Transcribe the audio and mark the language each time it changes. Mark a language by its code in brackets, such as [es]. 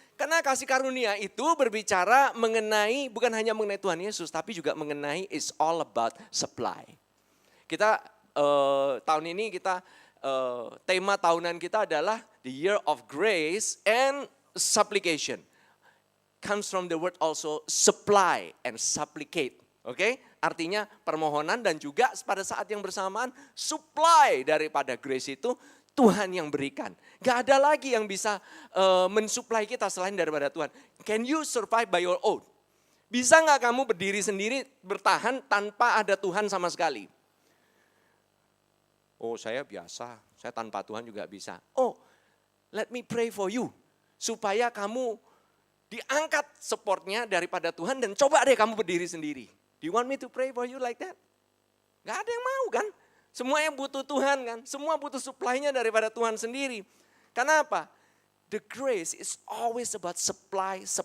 [id] Karena kasih karunia itu berbicara mengenai, bukan hanya mengenai Tuhan Yesus, tapi juga mengenai [en] is all about supply. [id] Kita tahun ini tema tahunan kita adalah [en] the year of grace and supplication. Comes from the word also supply and supplicate. [id] Oke? Artinya permohonan dan juga pada saat yang bersamaan supply daripada grace itu Tuhan yang berikan. Gak ada lagi yang bisa mensuplai kita selain daripada Tuhan. [en] Can you survive by your own? [id] Bisa gak kamu berdiri sendiri bertahan tanpa ada Tuhan sama sekali? Oh saya biasa, saya tanpa Tuhan juga bisa. Oh [en] let me pray for you. [id] Supaya kamu diangkat supportnya daripada Tuhan dan coba deh kamu berdiri sendiri. [en] Do you want me to pray for you like that? [id] Gak ada yang mau kan? Semua yang butuh Tuhan kan, semua butuh supply-nya daripada Tuhan sendiri. Karena apa? [en] The grace is always about supply.